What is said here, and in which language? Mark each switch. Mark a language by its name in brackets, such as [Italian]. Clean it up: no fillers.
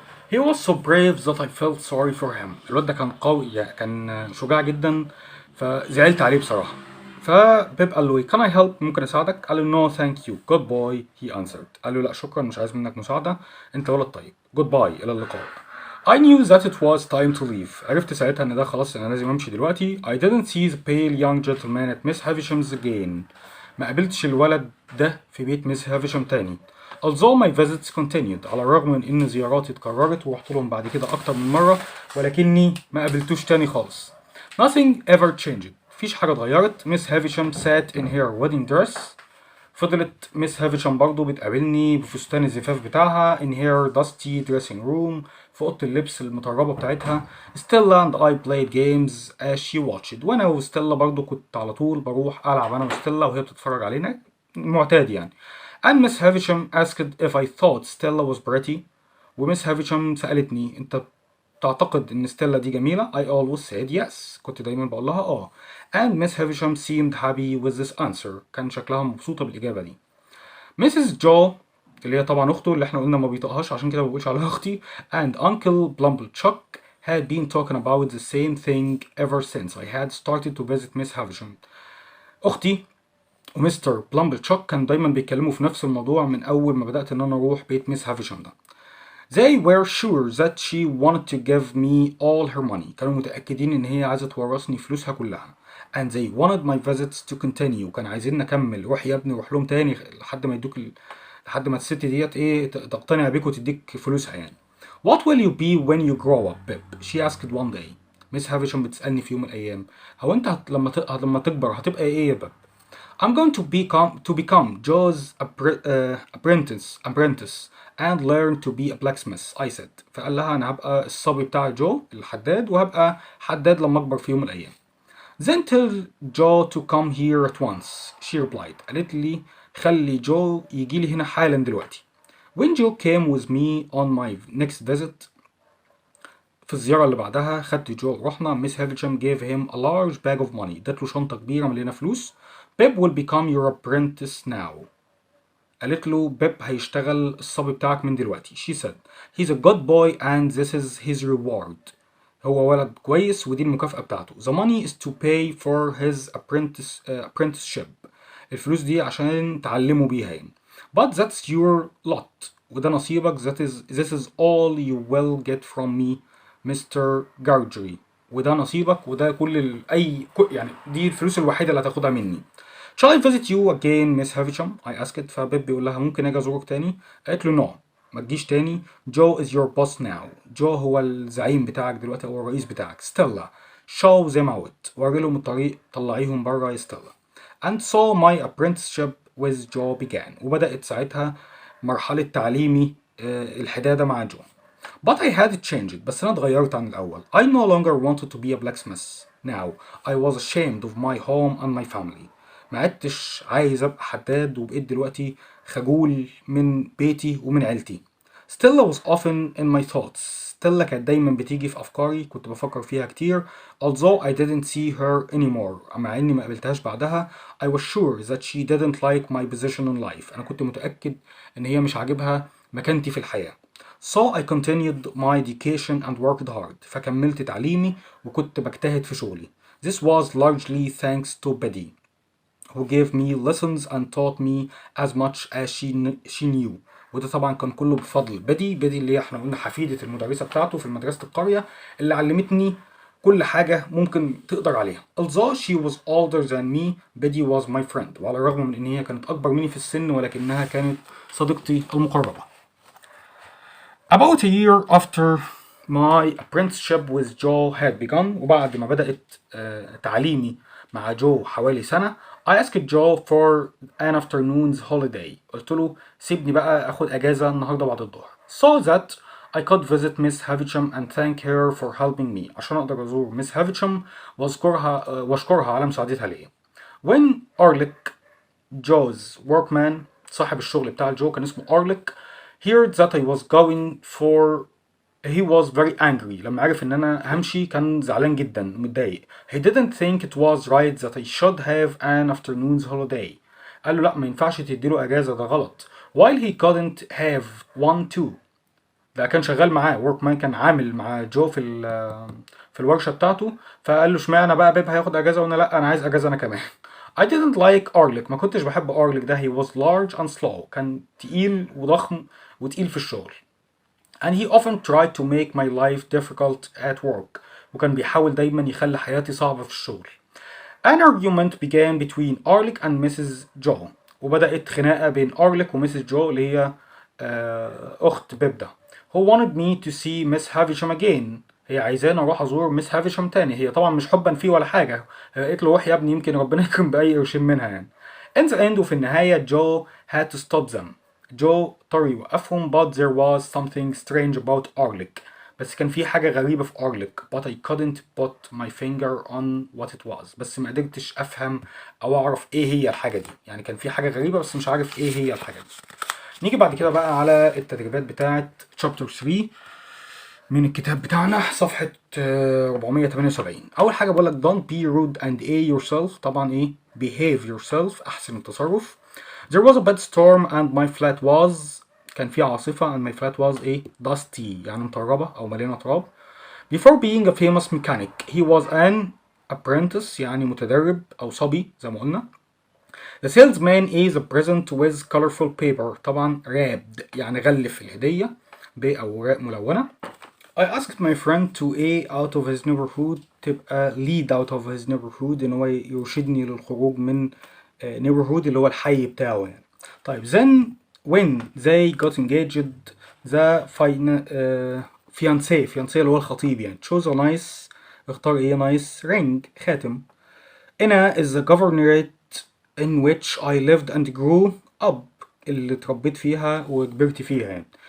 [English] He was so brave that I felt sorry for him. [Arabic] الواد ده كان قوي يعني، كان شجاع جدا، فزعلت عليه بصراحة. [English] فبيب قال له can I help، [Arabic] ممكن اساعدك؟ قال له [English] no thank you good boy he answered. [Arabic] قال له لا شكرا، مش عايز منك مساعدة، انت ولد طيب. goodbye، الى اللقاء. [English] I knew that it was time to leave. [Arabic] عرفت ساعتها ان ده خلاص انا لازم امشي دلوقتي. [English] I didn't see the pale young gentleman at Miss Havisham's again. [Arabic] ما قابلتش الولد ده في بيت ميس هافيشام تاني. [English] although my visits continued، [Arabic] على الرغم من ان زياراتي اتكررت ورحت لهم بعد كده اكتر من مرة، ولكني ما قابلتوش تاني خالص. [English] nothing ever changed، [Arabic] مفيش حاجة اتغيرت. [English] Miss Havisham sat in her wedding dress. [Arabic] فضلت ميس هافيشام برضو بتقابلني بفستان الزفاف بتاعها [English] in her dusty dressing room، [Arabic] في اوضه اللبس المطربه بتاعتها. [English] Stella and I played games as she watched. [Arabic] وانا وستيلا برضو كنت على طول بروح العب انا وستيلا وهي بتتفرج علينا، معتاد يعني. [English] and Miss Havisham asked if I thought Stella was pretty. [Arabic] وميس هافيشام سألتني انت تعتقد ان ستيلا دي جميلة؟ [English] I always said yes، [Arabic] كنت دايما بقول لها اه. [English] and Miss Havisham seemed happy with this answer، [Arabic] كان شكلها مبسوطة بالإجابة دي. [English] Mrs. Joe [Arabic] اللي هي طبعا أخته اللي احنا قلنا ما بيطقهاش عشان كده ما بقولش عليها أختي [English] and Uncle Plumblechuck had been talking about the same thing ever since I had started to visit Miss Havisham. [Arabic] أختي ومستر بلامبلتشوك كانوا دايما بيتكلموا في نفس الموضوع من أول ما بدأت إن أنا أروح بيت ميس هافيشام ده. [English] They were sure that she wanted to give me all her money. [Arabic] كانوا متأكدين إن هي عايزة تورثني فلوسها كلها. [English] And they wanted my visits to continue. [Arabic] كانوا عايزين نكمل، روح يا ابني روح لهم تاني لحد ما يدوك لحد ما الست ديت إيه تقتنع بيك وتديك فلوسها يعني. [English] What will you be when you grow up, Pip? She asked one day. [Arabic] ميس هافيشام بتسألني في يوم من الأيام، هو أنت لما تكبر هتبقى إيه يا بيب؟ [English] I'm going to become Joe's apprentice and learn to be a blacksmith, I said. [Arabic] فقال لها أنا هبقى الصبي بتاع جو الحداد، وهبقى حداد لما أكبر في يوم من الأيام. [English] Then tell Joe to come here at once, she replied. [Arabic] قالت لي خلي جو يجي لي هنا حالا دلوقتي. [English] When Joe came with me on my next visit، [Arabic] في الزيارة اللي بعدها خدت جو رحنا. [English] Miss Havisham gave him a large bag of money، [Arabic] ادت له شنطة كبيرة مليانة فلوس. [English] Pip will become your apprentice now. [Arabic] قالت له بيب هيشتغل الصبي بتاعك من دلوقتي. [English] She said he's a good boy and this is his reward. [Arabic] هو ولد كويس ودي المكافأة بتاعته. [English] The money is to pay for his apprenticeship. [Arabic] الفلوس دي عشان تعلمه بيها يعني. [English] But that's your lot. [Arabic] وده نصيبك. [English] This is all you will get from me, Mr. [Arabic] Gargery. وده نصيبك وده يعني دي الفلوس الوحيدة اللي هتاخدها مني. [English] Shall I visit you again, Miss Havisham? I asked. [Arabic] فبيب بيقول لها ممكن اجي ازورك تاني؟ قالت له no. ما تجيش تاني. [English] Joe is your boss now. [Arabic] جو هو الزعيم بتاعك دلوقتي او الرئيس بتاعك. [English] Stella, show them out. [Arabic] وري لهم الطريق، طلعيهم بره يا ستيلا. [English] And so my apprenticeship with Joe began. [Arabic] وبدأت ساعتها مرحلة تعليمي الحدادة مع جو. [English] But I had changed. [Arabic] بس أنا اتغيرت عن الأول. [English] I no longer wanted to be a blacksmith. Now I was ashamed of my home and my family. [Arabic] ما عدتش عايز أبقى حداد وبقيت دلوقتي خجول من بيتي ومن عيلتي. [English] Stella was often in my thoughts. [Arabic] ستيلا كانت دايما بتيجي في أفكاري، كنت بفكر فيها كتير. [English] Although I didn't see her anymore. [Arabic] مع إني ما قابلتهاش بعدها. [English] I was sure that she didn't like my position in life. [Arabic] أنا كنت متأكد إن هي مش عاجبها مكانتي في الحياة. [English] So I continued my education and worked hard. [Arabic] فكملت تعليمي وكنت بجتهد في شغلي. [English] This was largely thanks to Betty, who gave me lessons and taught me as much as she knew. [Arabic] وده طبعا كان كله بفضل بدي اللي احنا قلنا حفيدة المدرسة بتاعته في مدرسة القرية اللي علمتني كل حاجة ممكن تقدر عليها. [English] Although she was older than me, Betty was my friend. [Arabic] وعلى الرغم من ان هي كانت اكبر مني في السن ولكنها كانت صديقتي المقربة. [English] About a year after my apprenticeship with Joe had begun. [Arabic] وبعد ما بدأت تعليمي مع جو حوالي سنة. [English] I asked Joe for an afternoon's holiday. [Arabic] قلت له سيبني بقى اخد اجازة النهاردة بعد الظهر. [English] So that I could visit Miss Havisham and thank her for helping me. [Arabic] عشان اقدر ازور Miss Havisham واشكرها على مساعدتها ليا. [English] When Orlick, Joe's workman, [Arabic] صاحب الشغل بتاع جو كان اسمه [English] Orlick, heard that I was going for he was very angry. [Arabic] لما عرف ان انا همشي كان زعلان جدا متضايق. [English] He didn't think it was right that I should have an afternoon's holiday. [Arabic] قال له لا ما ينفعش تديله اجازة، ده غلط. [English] While he couldn't have one too. [Arabic] ده كان شغال معاه workman، كان عامل مع جو في الورشة بتاعته. فقال له اشمعنى بقى بيب هياخد اجازة وانا لا، انا عايز اجازة انا كمان. [English] I didn't like Orlick. [Arabic] ما كنتش بحب Orlick ده. [English] He was large and slow. [Arabic] كان تقيل وضخم وتقيل في الشغل. [English] And he often tried to make my life difficult at work. [Arabic] وكان بيحاول دايما يخلي حياتي صعبة في الشغل. [English] An argument began between Orlick and Mrs. Joe. [Arabic] وبدأت خناقة بين Orlick ومسز جو اللي هي أخت بيب ده. [English] Who wanted me to see Miss Havisham again. [Arabic] هي عايزاني اروح ازور مس هافيشام تاني. هي طبعا مش حبا فيه ولا حاجة. هي قالت له روح يا ابني يمكن ربنا يكرم بأي قرشين منها يعني. [English] In the end [Arabic] وفي النهاية [English] Joe had to stop them. [Arabic] جو اضطر يوقفهم. [English] But there was something strange about Orlick. [Arabic] بس كان في حاجة غريبة في Orlick. [English] But I couldn't put my finger on what it was. [Arabic] بس ما قدرتش افهم او اعرف ايه هي الحاجة دي. يعني كان في حاجة غريبة بس مش عارف ايه هي الحاجة دي. نيجي بعد كده بقى على التدريبات بتاعة chapter 3 من الكتاب بتاعنا صفحة 478. أول حاجة بقولك [English] don't be rude and yourself. [Arabic] طبعا إيه [English] behave yourself، [Arabic] أحسن التصرف. [English] There was a bad storm and my flat was، [Arabic] كان في عاصفة [English] and my flat was إيه dusty يعني مطربة أو مليانة تراب. Before being a famous mechanic he was an apprentice [Arabic] يعني متدرب أو صبي زي ما قلنا. [English] The salesman is a present with colorful paper. [Arabic] طبعا wrapped يعني غلف الهدية بأوراق ملونة. [English] I asked my friend to A out of his neighborhood. [Arabic] تبقى [English] lead out of his neighborhood [Arabic] إن هو يرشدني للخروج من neighborhood اللي هو الحي بتاعه يعني. [English] طيب then when they got engaged the fiancé [Arabic] اللي هو الخطيب يعني [English] chose a nice، اختار ايه nice ring خاتم. Ina is the governorate in which I lived and grew up [Arabic] اللي اتربيت فيها وكبرت فيها يعني.